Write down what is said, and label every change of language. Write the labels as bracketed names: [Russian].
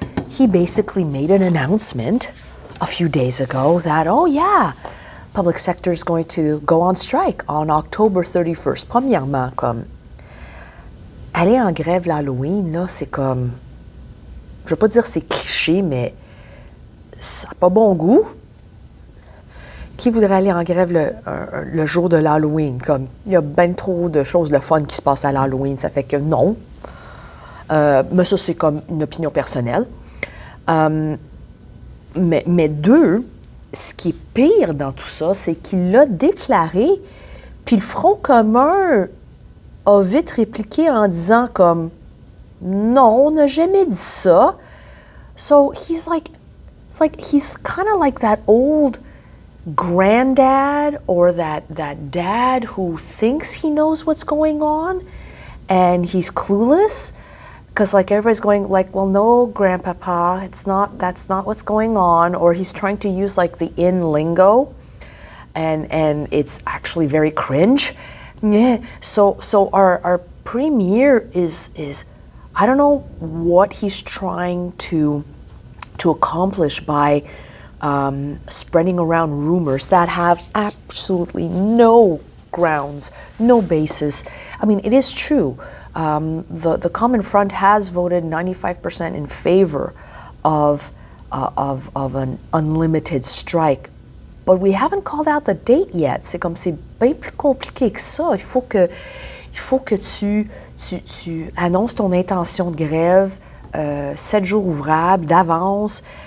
[English] He basically made an announcement a few days ago that, oh yeah, public sector is going to go on strike on October 31st. [French] Premièrement, comme aller en grève l'Halloween, là, c'est comme, je veux pas dire c'est cliché, mais ça n'a pas bon goût. Qui voudrait aller en grève le jour de l'Halloween? Comme, il y a bien trop de choses de fun qui se passent à l'Halloween, ça fait que non. Mais ça, c'est comme une opinion personnelle. Mais deux, ce qui est pire dans tout ça, c'est qu'il l'a déclaré, puis le Front commun a vite répliqué en disant comme, non, on n'a jamais dit ça. [English] So he's kind of like that old granddad or that dad who thinks he knows what's going on and he's clueless because like everybody's going like, well, no, grandpapa, that's not what's going on, or he's trying to use like the in lingo and it's actually very cringe. Yeah. So our premier is I don't know what he's trying to accomplish by spreading around rumors that have absolutely no grounds, no basis. I mean, it is true. The Common Front has voted 95% in favor of an unlimited strike, but we haven't called out the date yet. [French] C'est comme c'est bien plus compliqué que ça. Il faut que tu annonces ton intention de grève 7 jours ouvrables d'avance.